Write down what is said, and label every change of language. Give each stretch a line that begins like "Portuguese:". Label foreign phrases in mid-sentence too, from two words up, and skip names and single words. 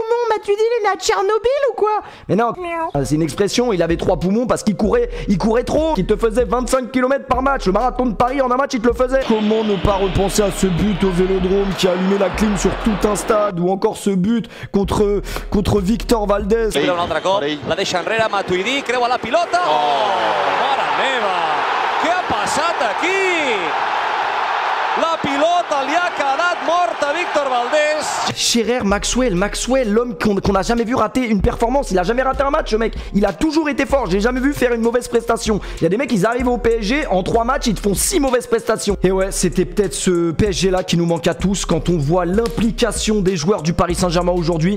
French: Matuidi, il est né à Tchernobyl ou quoi? Mais non, c'est une expression, il avait 3 poumons parce qu'il courait trop. Il te faisait 25 km par match. Le marathon de Paris en un match, il te le faisait. Comment ne pas repenser à ce but au Vélodrome qui a allumé la clim sur tout un stade, ou encore ce but contre Victor Valdés.
Catalan: La deixa enrere Matuidi, creua la pilota. Oh, mare meva! Què ha passat aquí? La pilota li ha quedat morta a Victor Valdés.
French: Scherer Maxwell, l'homme qu'on n'a jamais vu rater une performance. Il a jamais raté un match, le mec. Il a toujours été fort. J'ai jamais vu faire une mauvaise prestation. Il y a des mecs, ils arrivent au PSG, en 3 matchs, ils te font 6 mauvaises prestations. Et ouais, c'était peut-être ce PSG là qui nous manque à tous quand on voit l'implication des joueurs du Paris Saint-Germain aujourd'hui.